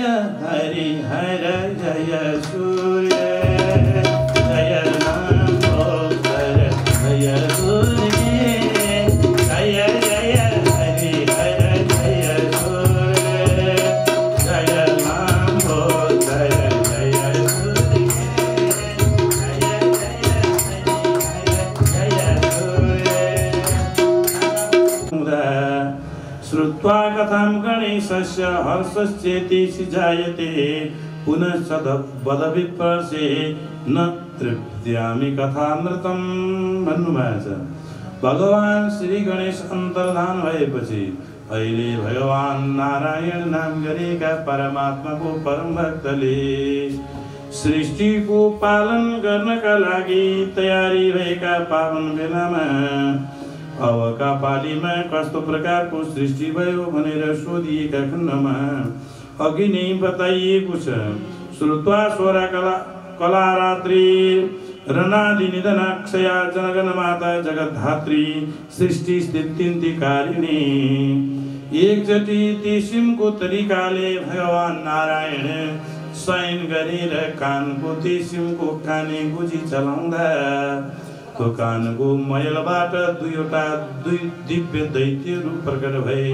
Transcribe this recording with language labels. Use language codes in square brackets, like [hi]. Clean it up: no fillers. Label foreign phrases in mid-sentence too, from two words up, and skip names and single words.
[sa] हरि हर जय सूर्य जय लंबोदर जय दुर्गे जय जय हरि हर जय सूर्य जय लंबोदर जय दुर्गे जय जय हरि हर जय सूर्य। श्रुत्वा कथां गणेशस्य हर्षश्चेति जायते पुनश्च वदविप्रसे न तृप्त्यामि कथामृतं [ne] भन्नुभएको छ। भगवान श्री गणेश अन्तर्धान भएपछि अहिले भगवान नारायण नाम गरेका परमात्माको परम भक्तले सृष्टिको पालन गर्नका लागि तयारी भएका पावन बेलामा अबका पालीमा कस्तो प्रकारको सृष्टि भयो भनेर सोधिएका खण्डमा अघि नै बताइएको छ। [sa] श्रुत्वा स्वरा कला रात्रि रणादि निधनाक्षया जनगण माता जगद्धात्री सृष्टि स्थितिकारिणी [ne] एकचोटि तेसिमको तरिकाले भगवान नारायण शयन गरेर कानको तेसिमको काने गुजी चलाउँदा तो कानको मैलबाट दुईवटा दिव्य दैत्यहरू प्रकट भए।